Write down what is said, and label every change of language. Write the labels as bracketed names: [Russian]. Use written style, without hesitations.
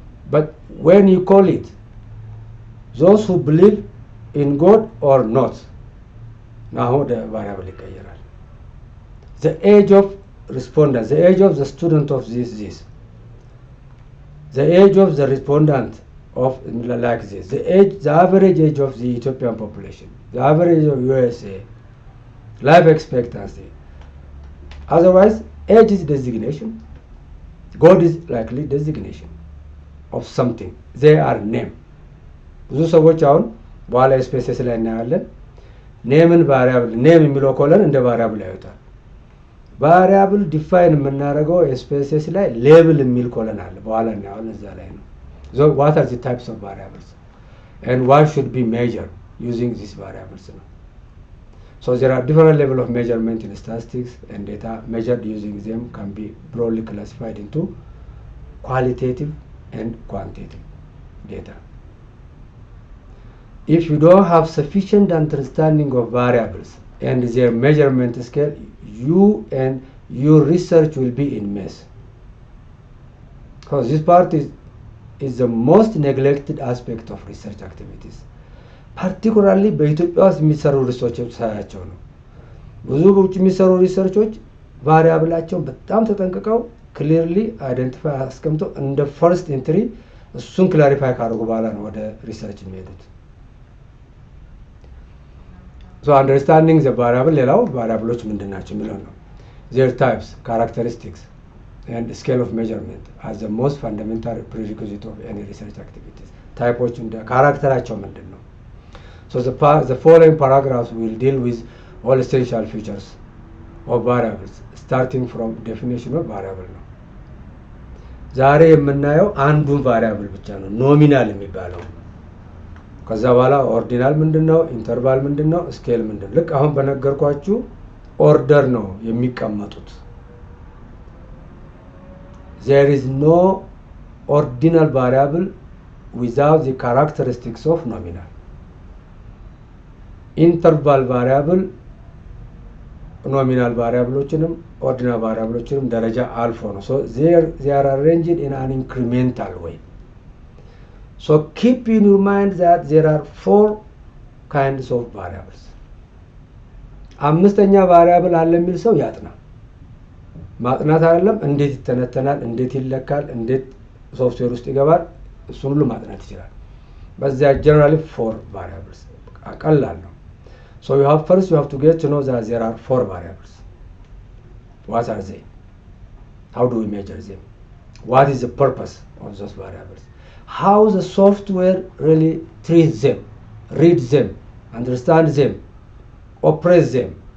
[English] But when you call it, those who believe in God or not, now the variable [Amharic] ይቀየራል። [English] The age of respondent, the age of the student of this, the age of the respondent of like this, the average age of the Ethiopian population, the average of USA, life expectancy. Otherwise, age is designation, God is likely designation of something. They are name. [Amharic] ብዙ ሰዎች አሁን በኋላ ስፔሲስ ላይ እናያለን ኔምን ቫሪያብል ኔም የሚለው ኮለን እንደ ቫሪያብል ያዩታል። ቫሪያብል ዲፋይን የምናደርገው ስፔሲስ ላይ ሌብል የሚል ኮለን አለ። በኋላ እናያለን እዛ ላይ ነው። [English] So what are the types of variables and what should be measured using these variables? So there are different level of measurement in statistics, and data measured using them can be broadly classified into qualitative and quantitative data. If you don't have sufficient understanding of variables and their measurement scale, you and your research will be in mess. Because this part is the most neglected aspect of research activities. [Amharic] Particularly በኢትዮጵያ ውስጥ የሚሰሩ ሪሰርቾች ሳያቸው ነው። ብዙ በውጭ የሚሰሩ ሪሰርቾች ቫሪያብላቸውን በጣም ተጠንቅቀው ክሊርሊ አይደንቲፋይ አስቀምጠው እንደ ፈርስት ኢንትሪ እሱን ክላሪፋይ ካደረጉ በኋላ ነው ወደ ሪሰርች የሚሄዱት። [English] So understanding the variable, [Amharic] ሌላው ቫሪያብሎች ምንድን ናቸው የሚለው ነው። [English] Their types, characteristics and scale of measurement as the most fundamental prerequisite of any research activities. [Amharic] ታይፖች እንደ ካራክተራቸው ምንድን ነው? [English] So the following paragraphs will deal with all essential features of variables, starting from definition of variable [Amharic] ነው። ዛሬ የምናየው አንዱን ቫሪያብል ብቻ ነው፣ ኖሚናል የሚባለው። ከዛ በኋላ ኦርዲናል ምንድነው፣ ኢንተርቫል ምንድነው፣ ስኬል ምንድነው። ልክ አሁን በነገርኳችሁ ኦርደር ነው የሚቀመጡት። [English] There is no ordinal variable without the characteristics of nominal. Interval variable nominal variableዎችንም ordinal variableዎችንም [Amharic] ደረጃ አልፎ ነው። [English] So they are arranged in an incremental way. So keep in your mind that there are 4 kinds of variables. [Amharic] አምስተኛ ቫሪያብል አለ የሚል ሰው ያጥና። ማጥናት አይደለም እንዴት ይተነተናል፣ እንዴት ይለካል፣ እንዴት ሶፍትዌር ውስጥ ይገባል፣ እሱን ሁሉ ማጥናት ይችላል። በዚያ generally 4 variables ቀላል ነው። [English] So you have to get to know that there are 4 variables. What are they? How do we measure them? What is the purpose of those variables? How the software really treats them, reads them, understands them, operates them.